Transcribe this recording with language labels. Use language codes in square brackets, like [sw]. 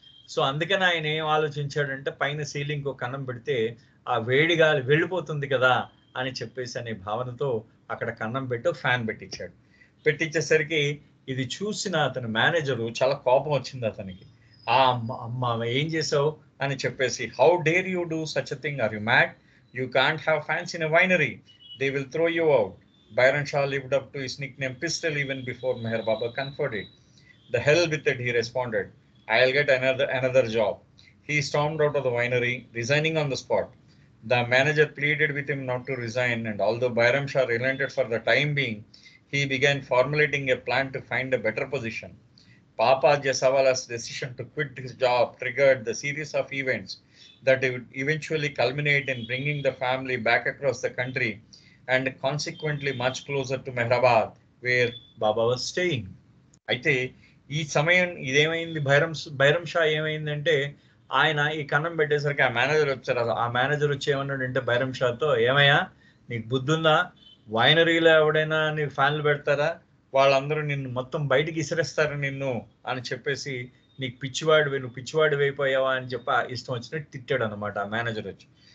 [te] So అందుకని ఆయన ఏం ఆలోచించాడంటే పైన సీలింగ్ ఒక కన్నం పెడితే ఆ వేడి గాలి వెళ్ళిపోతుంది కదా అని చెప్పేసి అనే భావనతో అక్కడ కన్నం పెట్టి ఫ్యాన్ పెట్టించేసరికి ఇది చూసిన అతని మేనేజరు చాలా కోపం వచ్చింది అతనికి. అమ్మ ఏం చేసావు అని చెప్పేసి, [en] How dare you do such a thing, are you mad, you can't have fans in a winery, they will throw you out. Bairam Shah lived up to his nickname Pistol even before Meher Baba conferred it. The hell with it, he responded. I'll get another job. He stormed out of the winery, resigning on the spot. The manager pleaded with him not to resign, and although Bairam Shah relented for the time being, he began formulating a plan to find a better position. Papa Jasawala's decision to quit his job triggered the series of events that would eventually culminate in bringing the family back across the country and consequently much closer to Mehrabad, where Baba was staying. [te] అయితే ఈ సమయం ఇదేమైంది, బైరం షా ఏమైందంటే ఆయన ఈ కన్నం పెట్టేసరికి ఆ manager వచ్చారు. ఆ మేనేజర్ వచ్చి ఏమన్నాడంటే బైరం షాతో, ఏమయ్యా నీకు బుద్ధి ఉందా, వైనరీలో ఎవడైనా నీకు ఫ్యాన్లు పెడతారా, వాళ్ళందరూ నిన్ను మొత్తం బయటికి ఇసిరేస్తారు నిన్ను అని చెప్పేసి, నువ్వు పిచ్చివాడు అయిపోయావా అని చెప్పి ఇష్టం వచ్చినట్టు తిట్టాడు అనమాట ఆ మేనేజర్ వచ్చి.